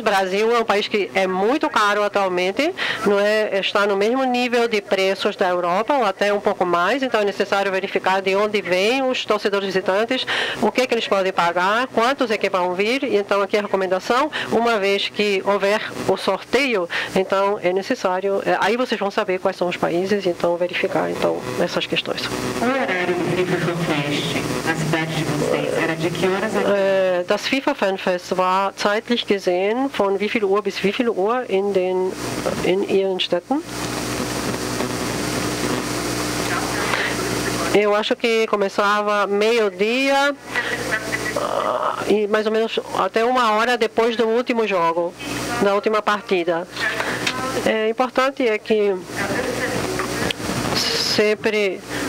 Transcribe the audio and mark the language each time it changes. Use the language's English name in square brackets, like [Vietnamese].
[Portuguese] Brasil é um país que é muito caro atualmente, está no mesmo nível de preços da Europa, ou até um pouco mais, então é necessário verificar de onde vêm os torcedores visitantes, o que eles podem pagar, quantos é que vão vir. Então aqui a recomendação, uma vez que houver o sorteio, então é necessário, aí vocês vão saber quais são os países, então verificar então essas questões. O horário do FIFA FanFest na cidade de vocês era de que horas a [German] Das FIFA FanFest war zeitlich gesehen von wie viel Uhr bis wie viel Uhr in Ihren Städten? [Portuguese] Eu acho que começava meio-dia e mais ou menos até 1 hora depois do último jogo, da última partida. Importante é que sempre